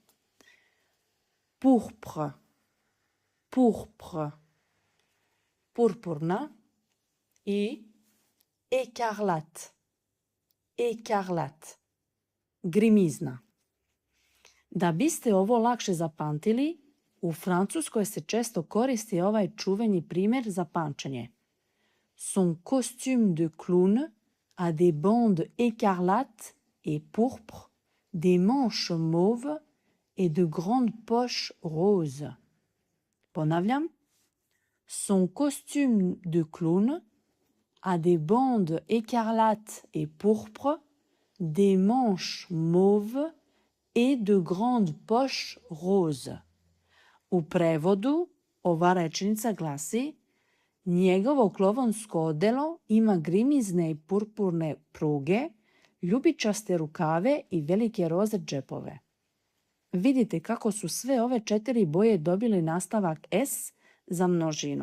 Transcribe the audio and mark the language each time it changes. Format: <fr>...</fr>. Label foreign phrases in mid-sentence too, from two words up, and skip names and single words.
<fr>Pourpre, pourpre, purpurna.</fr> <sr>I</sr> <fr>écarlate, écarlate,</fr> <sr>grimizna. Da biste ovo lakše zapamtili, u Francuskoj se često koristi ovaj čuveni primjer za pamćenje.</sr> <fr>Son costume de clown a des bandes écarlates et pourpres, des manches mauves et de grandes poches roses.</fr> <sr>Ponavljam.</sr> <fr>Son costume de clown a des bandes écarlates et pourpres, des manches mauves et de grandes poches roses.</fr> <sr>U prevodu ova rečenica glasi: njegovo klovonsko odelo ima grimizne i purpurne pruge, ljubičaste rukave i velike roze džepove. Vidite kako su sve ove 4 boje dobili nastavak S za množinu.</sr>